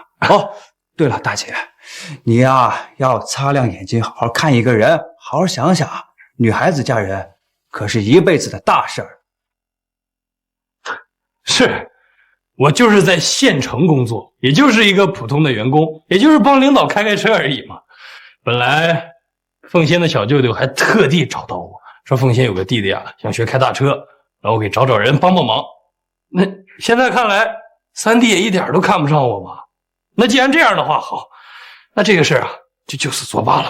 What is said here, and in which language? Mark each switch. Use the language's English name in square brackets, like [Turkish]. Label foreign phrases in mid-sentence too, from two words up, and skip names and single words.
[Chinese] 哦，對了，大姐，你呀要擦亮眼睛，好好看一個人，好好想想，女孩子嫁人可是一輩子的大事兒。是，我就是在縣城工作，也就是一個普通的員工，也就是幫領導開車而已嘛。本來鳳仙的小舅舅還特地找到我說，鳳仙有個弟弟啊，想學開大車，然後我給找人幫忙。那現在看來，三弟也一點都看不上我嘛。那既然這樣的話，好，那這個事啊，就此作罷了吧。